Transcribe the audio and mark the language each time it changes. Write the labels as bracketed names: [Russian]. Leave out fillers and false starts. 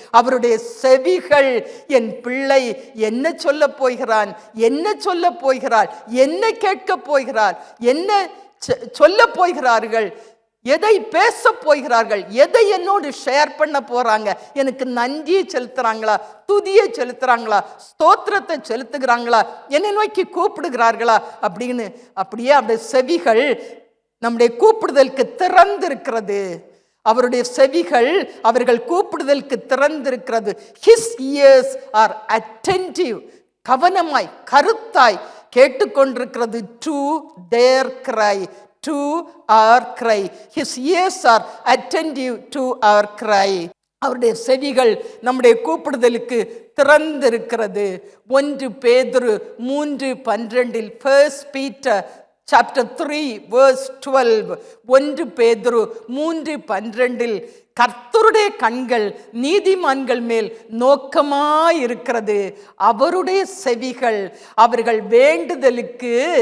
[Tamil] அவருடைய செவிகள், என் பிள்ளை என்ன சொல்ல போகிறான், என்ன சொல்ல போகிறாள், என்ன கேட்க போகிறாள், என்ன சொல்ல போகிறார்கள், எதை பேச போகிறார்கள், எதை என்னோடு ஷேர் பண்ண போறாங்க, எனக்கு நன்றியை செலுத்துறாங்களா, துதியை செலுத்துறாங்களா, ஸ்தோத்திரத்தை செலுத்துகிறாங்களா, என்னை நோக்கி கூப்பிடுகிறார்களா அப்படின்னு அப்படியே அவருடைய செவிகள் நம்முடைய கூப்பிடுதலுக்கு திறந்திருக்கிறது. அவருடைய செவிகள் அவர்கள் கூப்பிடுதலுக்கு திறந்திருக்கிறது. [English] his ears are attentive, [Tamil] கவனமாய் கருத்தாய் கேட்டுக்கொண்டிருக்கிறது. [English] To their cry, to our cry. His ears are attentive to our cry. [Tamil] அவருடைய செவிகள் நம்முடைய கூப்பிடுதலுக்கு திறந்திருக்கிறது. 1 பேதுரு 3:12, [English] 1 Peter chapter 3 verse 12, [Tamil] 1 பேதுரு 3:12, கர்த்தருடைய கண்கள் நீதிமான்கள் மேல் நோக்கமாயிருக்கிறது. அவருடைய செவிகள் அவர்கள் வேண்டுதலுக்கு